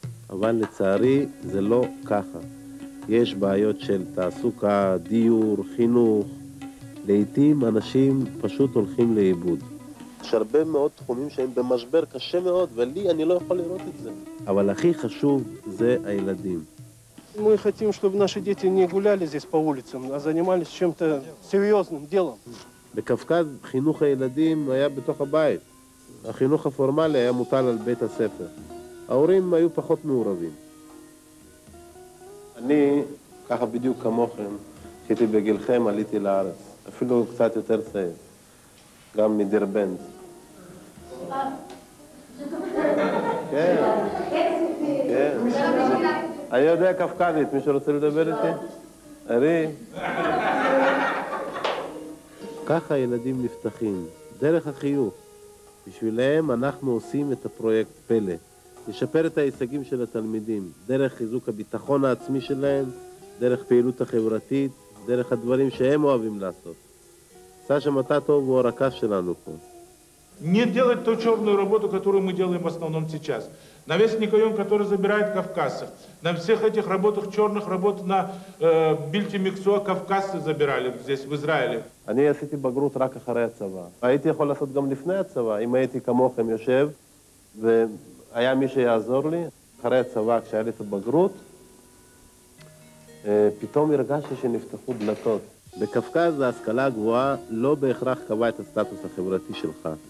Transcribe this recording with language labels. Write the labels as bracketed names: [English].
[Hebrew] אבל לצערי זה לא ככה. יש בעיות של תעסוקה, דיור, חינוך. לעתים אנשים פשוט הולכים לאיבוד. יש הרבה מאוד תחומים שהם במשבר קשה מאוד, ולי אני לא יכול לראות את זה. אבל הכי חשוב זה הילדים. [Russian] Мы хотим, чтобы наши дети не гуляли здесь по улицам, а занимались чем-то серьезным делом. [Hebrew] בקווקז חינוך הילדים היה בתוך הבית. החינוך הפורמלי היה מוטל על בית הספר. ההורים היו פחות מעורבים. אני, ככה בדיוק כמוכם, כשהייתי בגילכם עליתי לארץ. אפילו קצת יותר צעיר. גם מדרבנט. כן. כן. אני יודע קווקזית, מישהו רוצה לדבר איתי? ארי. ככה ילדים נפתחים, דרך החיוך. בשבילהם אנחנו עושים את הפרויקט פלא. לשפר את ההישגים של התלמידים, דרך חיזוק הביטחון העצמי שלהם, דרך פעילות החברתית, דרך הדברים שהם אוהבים לעשות. סשה מטאטוב הוא הרכז שלנו פה. [Russian] Не делать ту черную работу, которую мы делаем в основном сейчас. На весь Никайон, который забирает кавказцев. На всех этих работах, черных работ на Бильте-Миксуа кавказцы забирали здесь, в Израиле. [Hebrew] אני עשיתי בגרות רק אחרי הצבא. הייתי יכול לעשות גם לפני הצבא, אם הייתי כמוכם יושב, והיה מי שיעזור לי. אחרי הצבא, כשהיה לי את הבגרות, פתאום הרגשתי שנפתחו דלתות. בקווקז ההשכלה הגבוהה לא בהכרח קבעה את הסטטוס החברתי שלך.